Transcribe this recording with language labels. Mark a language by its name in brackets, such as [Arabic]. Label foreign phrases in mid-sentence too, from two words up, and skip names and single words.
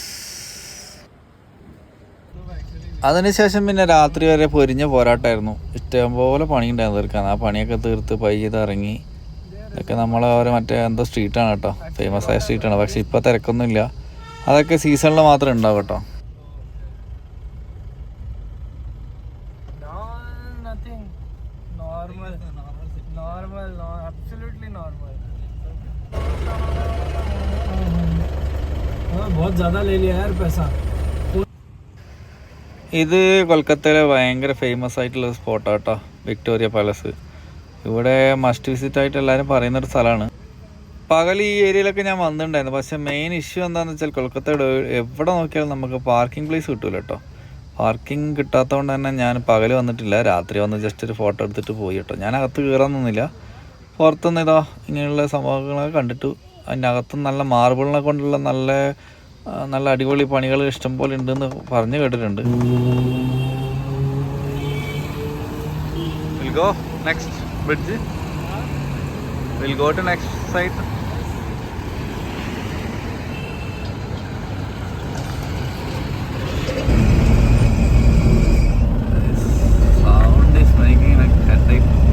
[Malayalam] അതിനുശേഷം പിന്നെ രാത്രി വരെ പൊരിഞ്ഞ പോരാട്ടമായിരുന്നു. ഇഷ്ടംപോലെ പണിയുണ്ടായിരുന്നു തീർക്കാൻ. ആ പണിയൊക്കെ തീർത്ത് പയ്യത് ഇറങ്ങി. ഇതൊക്കെ നമ്മളെ ഓരോ മറ്റേ എന്തോ സ്ട്രീറ്റാണ് കേട്ടോ, ഫേമസ് ആയ സ്ട്രീറ്റാണ്. പക്ഷെ ഇപ്പോൾ തിരക്കൊന്നുമില്ല. അതൊക്കെ സീസണിൽ മാത്രമേ ഉണ്ടാവും കേട്ടോ. [Hindi] बहुत ज़्यादा ले लिया यार पैसा. [Malayalam] ഇത് കൊൽക്കത്തയിലെ ഭയങ്കര ഫേമസ് ആയിട്ടുള്ള സ്പോട്ടാണ് കേട്ടോ, വിക്ടോറിയ പാലസ്. ഇവിടെ [English] must visit [Malayalam] ആയിട്ട് എല്ലാവരും പറയുന്നൊരു സ്ഥലമാണ്. പകൽ ഈ ഏരിയയിലൊക്കെ ഞാൻ വന്നിട്ടുണ്ടായിരുന്നു. പക്ഷേ [English] main issue [Malayalam] എന്താണെന്ന് വെച്ചാൽ കൊൽക്കത്തയുടെ എവിടെ നോക്കിയാലും നമുക്ക് [English] parking place [Malayalam] കിട്ടില്ല കേട്ടോ. പാർക്കിംഗ് കിട്ടാത്തതുകൊണ്ട് തന്നെ ഞാൻ പകൽ വന്നിട്ടില്ല. രാത്രി വന്ന് ജസ്റ്റ് ഒരു ഫോട്ടോ എടുത്തിട്ട് പോയി കേട്ടോ. ഞാൻ അകത്ത് കയറാനൊന്നുമില്ല. പുറത്തുനിന്ന് ഇതാ ഇങ്ങനെയുള്ള സംഭവങ്ങളൊക്കെ കണ്ടിട്ടു. അതിൻ്റെ അകത്ത് നല്ല മാർബിളിനെ കൊണ്ടുള്ള നല്ല അടിപൊളി പണികൾ ഇഷ്ടംപോലെ ഉണ്ടെന്ന് പറഞ്ഞു കേട്ടിട്ടുണ്ട്. [English] We'll go next bridge. We'll go to next site. Sound is making like headache.